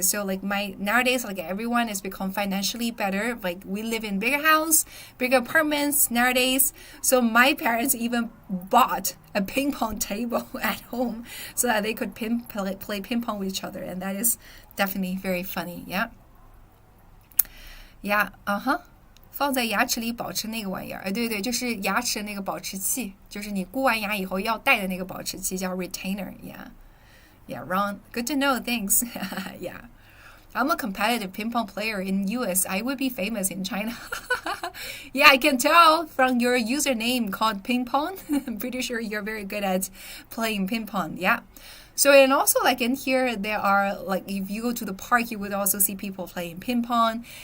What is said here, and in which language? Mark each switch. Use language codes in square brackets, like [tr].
[en] So like nowadays, like everyone has become financially better. Like we live in bigger house, bigger apartments nowadays. So my parents even bought a ping pong table at home so that they could play ping pong with each other, and that is definitely very funny. [zh] Yeah, 放在牙齿里保持那个玩意儿，对对，就是牙齿那个保持器，就是你箍完牙以后要戴的那个保持器叫 retainer. [en] Yeah, Ron, good to know. Thanks. Yeah. I'm a competitive ping pong player in US. I would be famous in China. Yeah, I can tell from your username called ping pong. I'm pretty sure you're very good at playing ping pong. Yeah. So, and also like in here, there are like, if you go to the park, you would also see people playing ping pong.